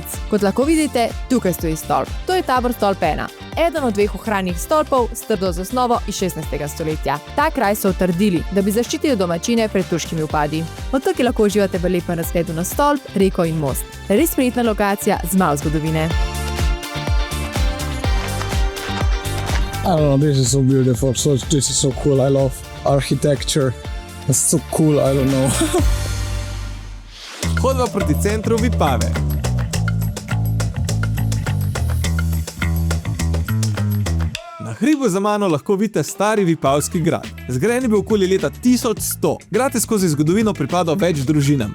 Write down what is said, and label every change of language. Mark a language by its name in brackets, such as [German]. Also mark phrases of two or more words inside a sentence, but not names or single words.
[Slovenian] Kot lahko vidite, tukaj stoji stolp. To je tabor Stolp 1. Eden od 2 ohranjenih stolpov s trdo zasnovo iz 16. stoletja. Ta kraj so utrdili, da bi zaščitili domačine pred turškimi vpadi. Od tukaj lahko uživate v lepem razgledu na stolp, reko in most. Res prijetna lokacija z malo zgodovine. [English] I don't know, this is so beautiful, this is so cool, I love architecture, it's so cool, I don't know. [Slovenian] Hodva proti centru Vipave. Na hribu za mano lahko vidite stari vipavski grad. Zgrajen je bil okoli leta 1100. Grad je skozi zgodovino pripadal več družinam.